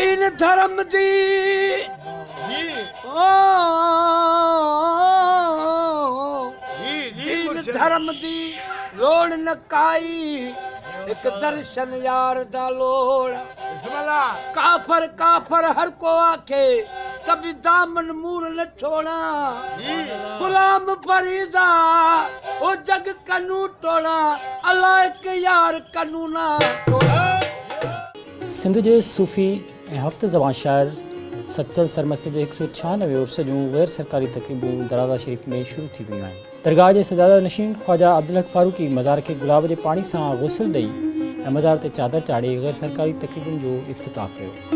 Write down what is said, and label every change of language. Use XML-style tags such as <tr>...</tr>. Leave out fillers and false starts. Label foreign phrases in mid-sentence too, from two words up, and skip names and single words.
<skr>धर्म दी दीन धर्म दी लोड़ न काई एक दर्शन यार दा लोड़ काफर काफर हर को आखे कभी दामन मूर न छोड़ा गुलाम फरीदा ओ जग कनू टोड़ा अल्लाह के यार कनू ना टोड़ा।</skr> <sd>सिंध जे सूफ़ी ऐं हफ़्त ज़बान शाइर सचल सरमस्ते जे 196 उर्स जूं गैर सरकारी तक़रीबूं दराज़ा शरीफ़ में शुरू थी वियूं आहिनि। दरगाह जे सजादा नशीन ख्वाजा अब्दुल हक फारूकी मज़ार खे गुलाब जे पाणी सां गुस्ल ॾेई ऐं मज़ार ते चादर चाढ़े गैर सरकारी तक़रीबुनि जो इफ़्तिताह कयो।</sd>